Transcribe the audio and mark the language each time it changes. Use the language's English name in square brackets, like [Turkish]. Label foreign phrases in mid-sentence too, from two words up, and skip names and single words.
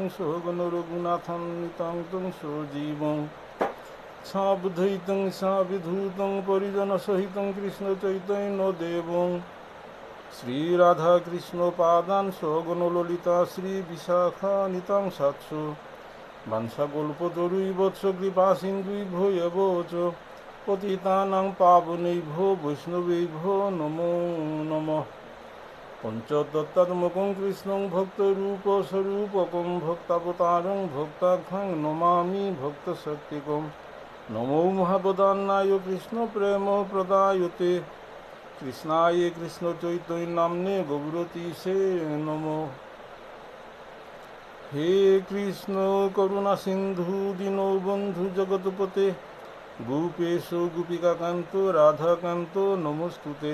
[Sanskrit] সহগণ রঘুনাথান্বিতাং সজীবং সাবধৈতং সাবিধূতং পরিজনসহিতং কৃষ্ণচৈতন্যদেবং শ্রীরাধাকৃষ্ণপাদান সগণ ললিতা শ্রীবিশাখানিতাং সাৎস বাঞ্ছাকল্পতরুইবৎস কৃপাসিন্ধুভ্যো এব চ পতিতানাং পাবনেভ্যো বৈষ্ণবেভ্যো নমো নমঃ। পঞ্চতত্ত্বাত্মকং কৃষ্ণং ভক্তরূপস্বরূপকং ভক্তাবতারং ভক্তাখ্যাং নমামি ভক্তশক্তিকং। নমো মহাবদান্নায় কৃষ্ণ প্রেম প্রদায়তে কৃষ্ণায় কৃষ্ণ চৈতন্যনাম্নে গৌরতীশে নমঃ। হে কৃষ্ণ করুণা সিন্ধু দীনবন্ধু জগৎপতে গোপেশ গোপিকাকান্ত রাধাকান্ত নমস্তুতে।